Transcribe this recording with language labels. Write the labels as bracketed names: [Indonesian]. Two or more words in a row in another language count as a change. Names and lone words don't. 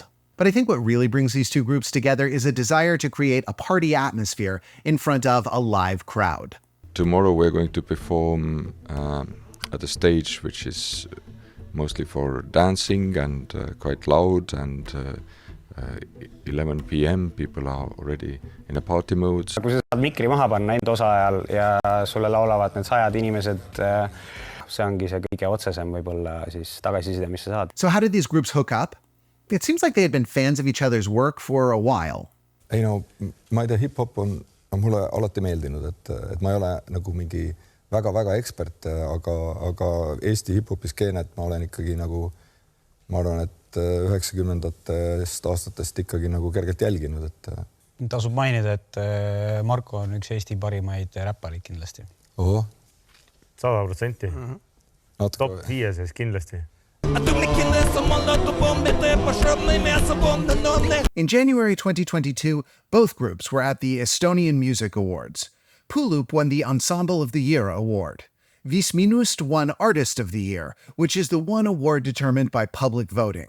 [English] But I think what really brings these two groups together is a desire to create a party atmosphere in front of a live crowd. Tomorrow we're going to perform at a stage which is mostly for dancing and quite loud, and 11 p.m. people are already in a party mode. [Estonian] Kui sa saad mikri maha panna enda osa ajal ja sulle laulavad need 100 inimesed, see ongi see kõige otsesem võib-olla siis tagasiside, mis sa saad. [English] So how did these groups hook up? It seems like they had been fans of each other's work for a while. [Estonian] Ei no, ma ei tea, hip-hop on mulle alati meeldinud, et ma ei ole nagu mingi väga ekspert, aga Eesti hip-hopi skeenet ma olen ikkagi nagu, ma arvan, et 90-ndatest aastatest ikkagi nagu kergelt jälginud, et tasub mainida, et Marko on üks Eesti parimaid räpparid kindlasti. Oho. 100%. Top 5 sees kindlasti. [English] In January 2022, both groups were at the Estonian Music Awards. Pulup won the Ensemble of the Year award. Vis Minust won Artist of the Year, which is the one award determined by public voting.